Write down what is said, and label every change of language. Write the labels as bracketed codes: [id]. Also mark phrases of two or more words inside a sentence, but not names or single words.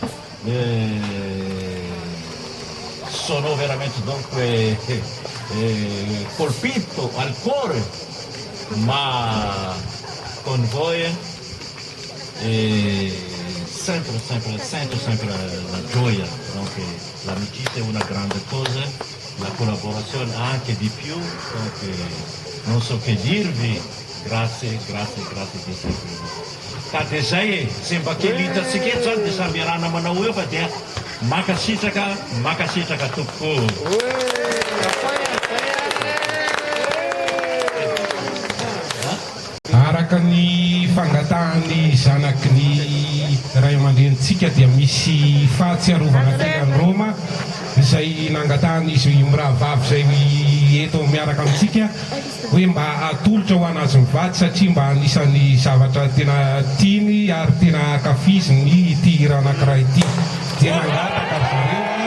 [it] Sono veramente dunque colpito al cuore, ma con voi sento sempre la gioia, dunque, l'amicizia è una grande cosa, la collaborazione anche di più, dunque, non so che dirvi, grazie di essere qui. [mg] Ka zay semba kely hitatsika eto zany dia samby iarana manao eo fa dia makasitraka tokoa. Araka ny fangatahan'ny zanaky ny ray aman-drenitsika dia misy fahatsiarovana tena ny Roma izay nangatahany izy mirahavavy zay eto miaraka amintsika hoe mba atolotra ho anazy mivady satria mba anisan'ny zavatra tena tiany ary tena akafiziny ity hira anankiray ity dia nangataka zareo